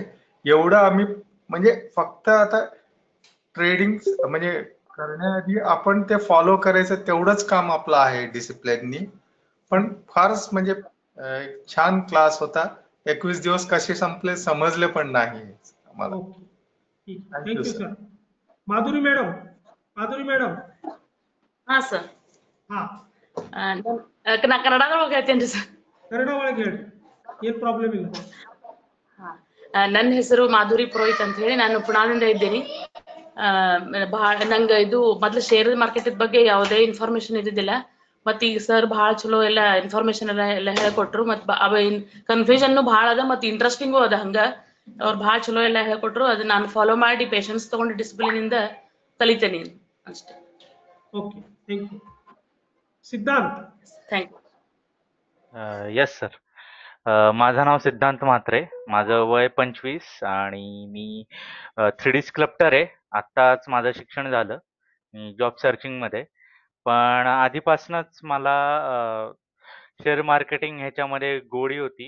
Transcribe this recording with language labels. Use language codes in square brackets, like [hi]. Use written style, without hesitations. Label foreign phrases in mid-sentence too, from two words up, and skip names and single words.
[mr] एवढं आम्ही म्हणजे फक्त आता ट्रेडिंग म्हणजे करण्याआधी आपण ते फॉलो करायचं तेवढंच काम आपलं आहे डिसिप्लिननी. पण फारच म्हणजे छान क्लास होता. 21 दिवस कसे संपले समजले पण नाही आम्हाला. ओके, ठीक, थँक्यू थँक्यू सर. सर. माधुरी मॅडम, माधुरी मॅडम. [kn] ಹಾ ಸರ್, ಹಾ, ನಾ ಕನ್ನಡದಾಗ ಹೇಳ್ತೇನ್ರಿ ಸರ್. ಕನ್ನಡ ಒಳಗೆ ಹೇಳಿ, ಏನ್ ಪ್ರಾಬ್ಲಮ್ ಇಲ್ಲ. ನನ್ನ ಹೆಸರು ಮಾಧುರಿ ಪುರೋಹಿತ್ ಅಂತ ಹೇಳಿ, ನಾನು ಪುಣಾದಿಂದ ಇದ್ದೀನಿ. ಬಹಳ ನಂಗೆ ಇದು ಮೊದ್ಲು ಶೇರ್ ಮಾರ್ಕೆಟ್ ಬಗ್ಗೆ ಯಾವುದೇ ಇನ್ಫಾರ್ಮೇಶನ್ ಇದ್ದಿದ್ದಿಲ್ಲ. ಮತ್ ಈಗ ಸರ್ ಬಹಳ ಚಲೋ ಎಲ್ಲ ಇನ್ಫಾರ್ಮೇಶನ್ ಎಲ್ಲ ಹೇಳ್ಕೊಟ್ರು. ಮತ್ ಕನ್ಫ್ಯೂಷನ್ ಬಹಳ ಅದ, ಮತ್ ಇಂಟ್ರೆಸ್ಟಿಂಗು ಅದ. ಹಂಗ ಅವ್ರು ಬಹಳ ಚಲೋ ಎಲ್ಲ ಹೇಳ್ಕೊಟ್ರು. ಅದನ್ನ ನಾನು ಫಾಲೋ ಮಾಡಿ ಪೇಷನ್ಸ್ ತಗೊಂಡು ಡಿಸಿಪ್ಲಿನ್ ಇಂದ ಕಲಿತೇನೆ ಅಷ್ಟೇ. [mr] ओके, थँक्यू. सिद्धांत. [kn] ಥ್ಯಾಂಕ್ ಯು. [mr] येस सर. माझं नाव सिद्धांत म्हात्रे. माझं वय 25 आणि मी 3D स्कल्प्टर आहे. आत्ताच माझं शिक्षण झालं. मी जॉब सर्चिंगमध्ये. पण आधीपासूनच मला शेअर मार्केटिंग ह्याच्यामध्ये गोडी होती.